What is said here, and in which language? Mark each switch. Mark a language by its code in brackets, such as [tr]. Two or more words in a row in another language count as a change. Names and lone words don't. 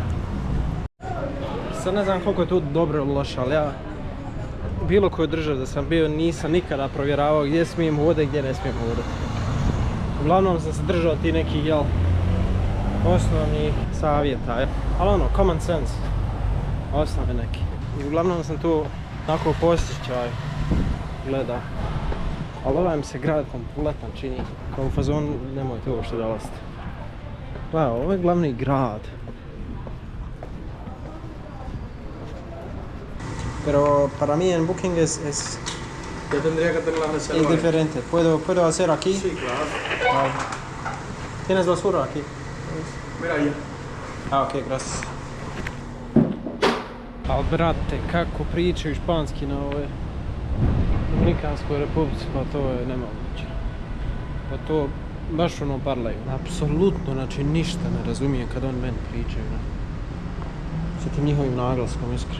[bs] Sad ne znam koliko je tu dobro ili loše, ali ja u bilo kojoj državi da sam bio nisam nikada provjeravao gdje smijem hodati i gdje ne smijem hodati. Uglavnom sam se držao ti nekih, jel, osnovnih savjeta, ali ono, [en] common sense, [bs] osnove neki. I uglavnom sam tu onako posjećaj gleda. Ali ovaj mi se grad kompletan čini, kao u fazonu nemojte uopšte dolaziti. Gledaj, ovo je glavni grad. [es] Pero para mí en Booking es Yo tendría que tener la reserva. diferente. ¿Puedo hacer aquí? Sí, claro. Ah. ¿Tienes basura aquí? Mira allá. Ah, ok, gracias. [bs] Ali brate, kako pričaju španski na ovoj Dominikanskoj republici, pa to je nemoguće. Pa to baš ono parlaju. Apsolutno, znači ništa ne razumije kad oni meni pričaju. Sa tim njihovim naglaskom, iskreno.